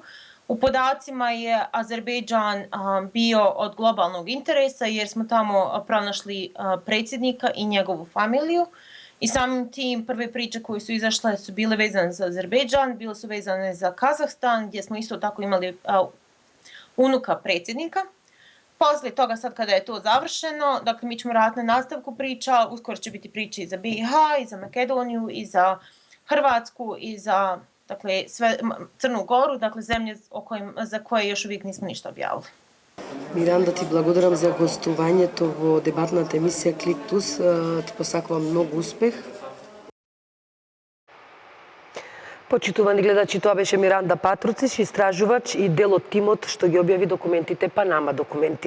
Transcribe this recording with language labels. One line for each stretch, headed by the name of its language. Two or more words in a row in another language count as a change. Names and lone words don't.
Bosnian: U podacima je Azerbejdžan bio od globalnog interesa jer smo tamo pronašli predsjednika i njegovu familiju i samim tim prve priče koje su izašle su bile vezane za Azerbejdžan, bile su vezane za Kazahstan gdje smo isto tako imali unuka predsjednika. Poslije toga, sad kada je to završeno, dakle mi ćemo raditi na nastavku priča, uskoro će biti priče i za BiH, i za Makedoniju, i za Hrvatsku, i za Crnu Goru, dakle zemlje za koje još uvijek nismo ništa objavili.
Macedonian: Миранда, ти благодарам за гостувањето во дебатната емисија Клик Плюс. Ти посакувам многу успех. Почитувани гледачи, тоа беше Миранда Патруциш, истражувач и дел од тимот што ги објави документите Панама документи.